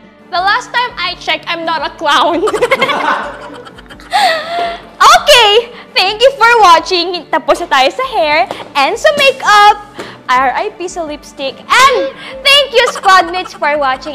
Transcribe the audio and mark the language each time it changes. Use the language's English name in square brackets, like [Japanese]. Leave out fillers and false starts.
[English] The last time I checked, I'm not a clown. Okay! Thank you for watching. [Filipino] Tapos na tayo sa hair and sa makeup. RIP sa lipstick. [English] And thank you, Squadmates, for watching.